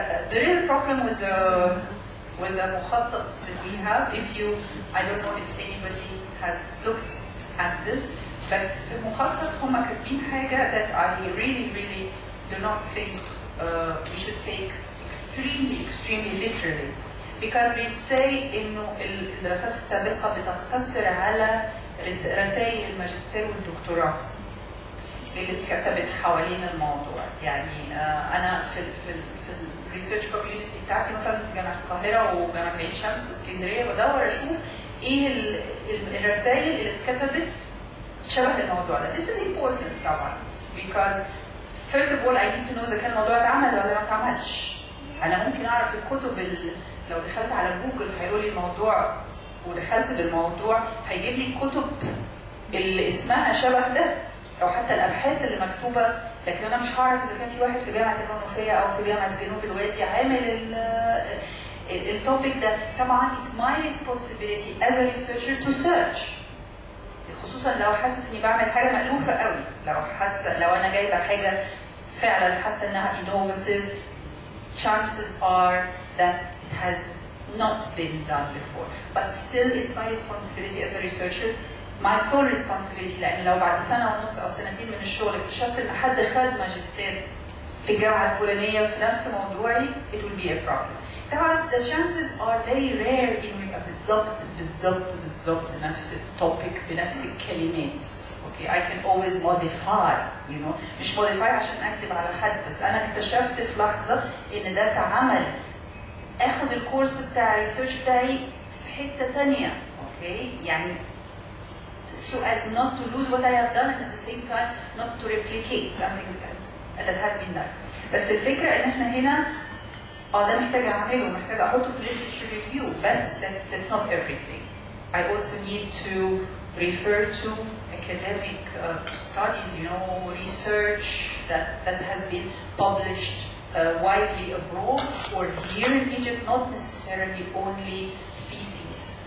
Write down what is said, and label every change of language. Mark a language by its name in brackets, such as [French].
[English] The real problem with the مخطط that we have, I don't know if anybody has looked at this, [Arabic] بس في المخطط هم كاتبين حاجة [English] that I really do not think we should take extremely literally, because they say [Arabic] إنه الدراسات السابقة بتقتصر على رسائل الماجستير والدكتوراه اللي اتكتبت حوالين الموضوع. يعني أنا في الريسيرش كوميونتي بتاعتي مثلا في جامعة القاهرة وجامعة عين شمس واسكندرية بدور أشوف إيه الرسائل اللي اتكتبت شبه الموضوع ده. [English] This is important [Arabic] طبعا [English] because first of all I need to know [Arabic] إذا كان الموضوع اتعمل ولا ما اتعملش. أنا ممكن أعرف الكتب لو دخلت على جوجل هيقول لي الموضوع ودخلت بالموضوع هيجيب لي الكتب اللي اسمها شبه ده أو حتى الأبحاث اللي مكتوبة، لكن أنا مش هعرف إذا كان في واحد في جامعة المنوفية أو في جامعة جنوب الوادي عامل التوبيك ده. [English] طبعا it's my responsibility as a researcher to search، [Arabic] خصوصا لو حاسس إني بعمل حاجة مألوفة قوي، لو أنا جايبة حاجة فعلا حاسة إنها [English] innovative، chances are that it has not been done before. But still it's my responsibility as a researcher, my sole responsibility، [Arabic] لأن لو بعد سنة ونص أو سنتين من الشغل اكتشفت إن حد خد ماجستير في الجامعة الفلانية في نفس موضوعي [English] it will be a problem. [Arabic] طبعا [English] the chances are very rare [Arabic] إنه يبقى بالضبط نفس التوبيك بنفس الكلمات. [English] Okay, I can always modify, you know. [Arabic] مش modify عشان أكتب على حد، بس أنا اكتشفت في لحظة إن ده اتعمل، أخذ الكورس بتاع الريسيرش بتاعي في حتة تانية. [English] Okay, يعني so as not to lose what I have done and at the same time not to replicate something that has been done. [Arabic] بس الفكرة إن إحنا هنا ده محتاج اعمله محتاج احطه في literature review بس [English] that's not everything. I also need to refer to academic studies, research that has been published widely abroad or here in Egypt, not necessarily only theses.